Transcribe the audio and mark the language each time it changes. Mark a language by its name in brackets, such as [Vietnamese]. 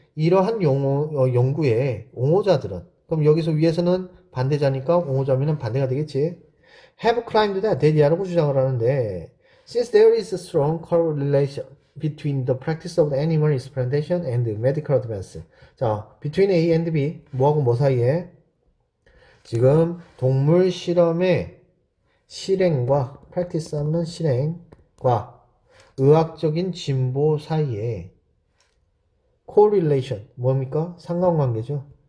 [Korean] 이러한 연구의 옹호자들은 그럼 여기서 위에서는 반대자니까 옹호자면은 반대가 되겠지. [English] Have claimed that [Korean] 대디아라고 주장을 하는데 [English] since there is a strong correlation between the practice of animal experimentation and medical advance. [Korean] 자, [English] between A and B [Korean] 뭐하고 뭐 사이에 지금 동물 실험의 실행과 practice 하면 실행과 의학적인 진보 사이에 correlation 뭡니까? 상관관계죠.